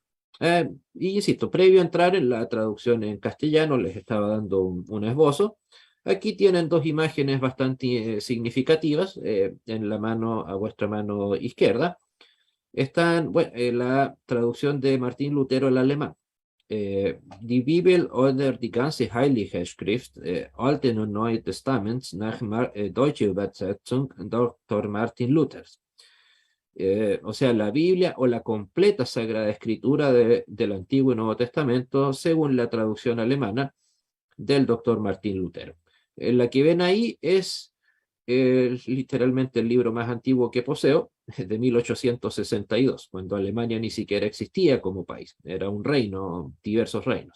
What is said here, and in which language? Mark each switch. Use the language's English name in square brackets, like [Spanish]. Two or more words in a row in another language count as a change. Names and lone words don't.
[Spanish] Y insisto, previo a entrar en la traducción en castellano, les estaba dando un esbozo. Aquí tienen dos imágenes bastante significativas en la mano, a vuestra mano izquierda. Están, bueno, la traducción de Martín Lutero al alemán. [German] Die Bibel oder die ganze Heilige Schrift, Alten und Neuen Testaments, nach deutsche Übersetzung Dr. Martin Luthers. [Spanish] O sea, la Biblia o la completa Sagrada Escritura del Antiguo y Nuevo Testamento, según la traducción alemana del doctor Martín Lutero. La que ven ahí es literalmente el libro más antiguo que poseo, de 1862, cuando Alemania ni siquiera existía como país, era un reino, diversos reinos.